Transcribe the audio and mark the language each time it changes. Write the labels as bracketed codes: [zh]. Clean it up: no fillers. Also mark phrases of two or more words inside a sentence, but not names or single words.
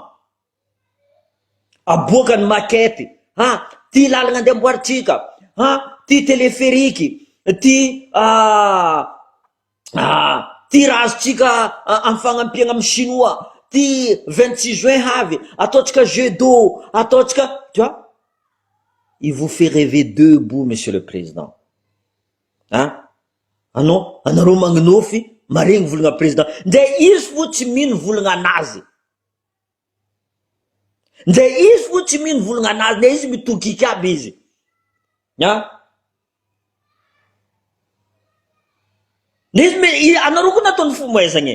[mg] Aboakany maquette. Ty lalagna andeha amboaritsika. Ty téléphérique. Ty razotsika amin'ny fagnampiagna amin'ny chinois. Ty 26 juin havy. Ataotsika [fr] jeu d'eau. [mg] Ataotsika, [fr] tu vois? Il vous fait rêver debout, monsieur le président. [mg] Anareo magnonofy, maregny volagna président. Ndre izy fo tsy mino volagna anazy. Ndre izy fo tsy mino volagna anazy, ndre izy mitokiky aby izy. Anareo koa nataony fimoezagna.